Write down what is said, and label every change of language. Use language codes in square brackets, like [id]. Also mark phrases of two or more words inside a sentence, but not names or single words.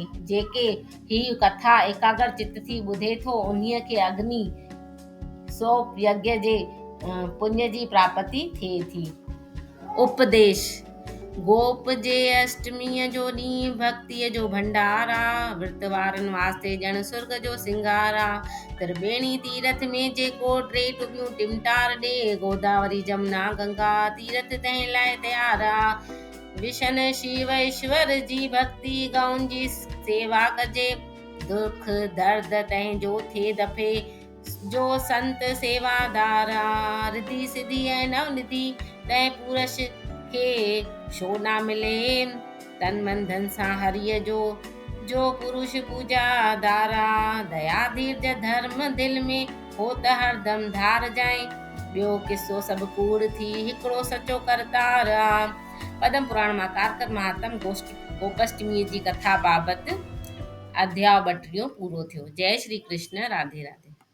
[sd] जेके हीअ कथा एकाग्र चित्त थी ॿुधे थो, उन्हीअ खे अग्नि सोप यज्ञ जे पुण्य जी प्राप्ति थिए थी। उपदेश। गोप जे अष्टमीअ जो ॾींहुं भक्तीअ जो भंडारा, विर्त वारनि वास्ते ॼण सुर्ग जो सिंगारा। त्रिवेणी तीरथ में जेको 3 टुबियूं टिमटार ॾे, गोदावरी जमुना गंगा तीरथ तंहिं लाइ तयारा। विशन शिव ईश्वर जी भक्ति गौन जी सेवा कजे, दुख दर्द तैं जो थे दफे, जो संत सेवादारा, रिधि सिद्धि ऐं नवनिधि तैं पुरुष खे शो ना मिले, तन मन धन सां हरिय जो पुरुष पूजा दारा, दया धीरज धर्म दिल में हो त हरदम धार जाए, ॿियो किसो सभु कूड़ थी हिकिड़ो सचो करतारा। पद्म पुराण मां कारकर महात्म गोपाष्टमी जी कथा बाबति अध्याय 32 पूरो थियो। जय श्री कृष्ण, राधे राधे।